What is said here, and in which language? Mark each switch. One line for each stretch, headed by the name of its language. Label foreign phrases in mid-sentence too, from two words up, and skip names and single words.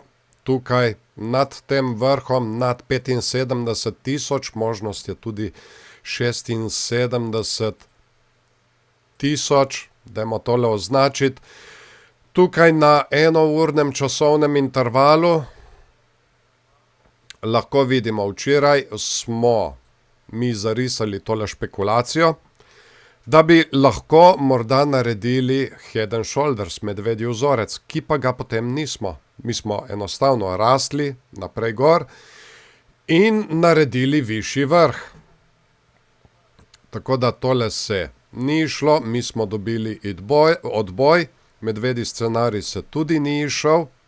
Slovenian: Tukaj nad tem vrhom, nad 75 000, možnost je tudi 76 000, dajmo tole označiti. Tukaj na enournem časovnem intervalu lahko vidimo, včeraj smo mi zarisali tole špekulacijo, da bi lahko morda naredili
English: head and shoulders,
Slovenian: medvedji vzorec, ki pa ga potem nismo. Mi smo enostavno rastli naprej gor in naredili višji vrh. Tako da tole se ni išlo, mi smo dobili odboj, medvedji scenarij se tudi ni išel.